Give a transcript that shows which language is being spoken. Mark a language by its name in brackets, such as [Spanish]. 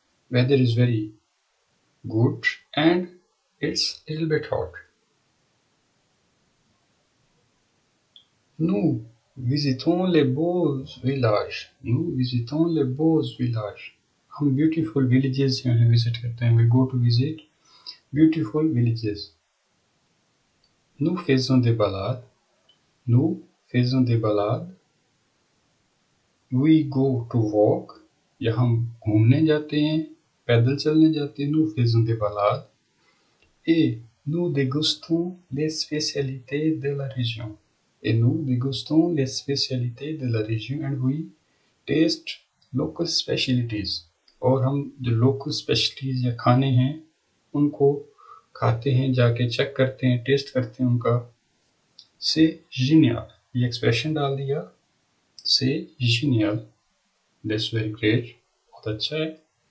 [English] Weather is very good and it's a little bit hot. [French] Nous visitons les beaux villages. Nous visitons les beaux villages. [Hindi] हम beautiful villages यहाँ visit करते हैं. [English] We go to visit beautiful villages. [French] Nous faisons des balades. Nous faisons des balades. [English] We go to walk. [Hindi] या हम घूमने जाते हैं, पैदल चलने जाते हैं. [French] Nous faisons des balades. Et nous dégustons les spécialités de la région. Et nous dégustons les spécialités de la région [English] and we taste local specialties. [Hindi] और हम जो local specialties या खाने हैं उनको खाते हैं, जाके चेक करते हैं, टेस्ट करते हैं उनका. [French] C'est génial. [Hindi] ये एक्सप्रेशन डाल दिया. C'est génial. [English] That's very great. [Hindi] बहुत अच्छा है.